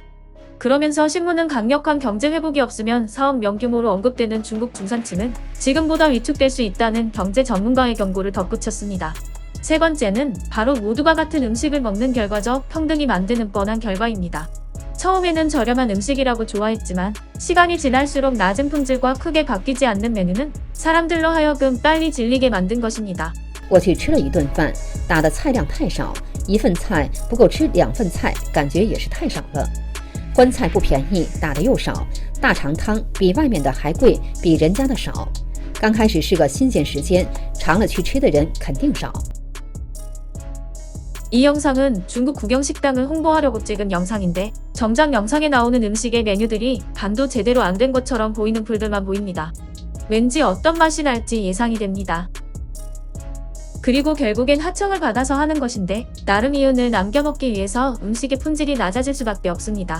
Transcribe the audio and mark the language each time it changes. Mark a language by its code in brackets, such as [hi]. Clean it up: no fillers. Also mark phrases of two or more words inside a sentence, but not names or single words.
[ko] 그러면서 신문은 강력한 경제 회복이 없으면 4억 명 규모로 언급되는 중국 중산층은 지금보다 위축될 수 있다는 경제 전문가의 경고를 덧붙였습니다. 세 번째는 바로 모두가 같은 음식을 먹는 결과적 평등이 만드는 뻔한 결과입니다. 처음에는 저렴한 음식이라고 좋아했지만 시간이 지날수록 낮은 품질과 크게 바뀌지 않는 메뉴는 사람들로 하여금 빨리 질리게 만든 것입니다. [zh] 我去吃了一顿饭，打的菜量太少，一份菜不够吃2份菜，感觉也是太少了。荤菜不便宜，打的又少，大肠汤比外面的还贵，比人家的少。刚开始是个新鲜时间，常了去吃的人肯定少。 [ko] 이 영상은 중국 국영식당을 홍보하려고 찍은 영상인데 정작 영상에 나오는 음식의 메뉴들이 간도 제대로 안 된 것처럼 보이는 풀들만 보입니다. 왠지 어떤 맛이 날지 예상이 됩니다. 그리고 결국엔 하청을 받아서 하는 것인데 나름 이윤을 남겨먹기 위해서 음식의 품질이 낮아질 수밖에 없습니다.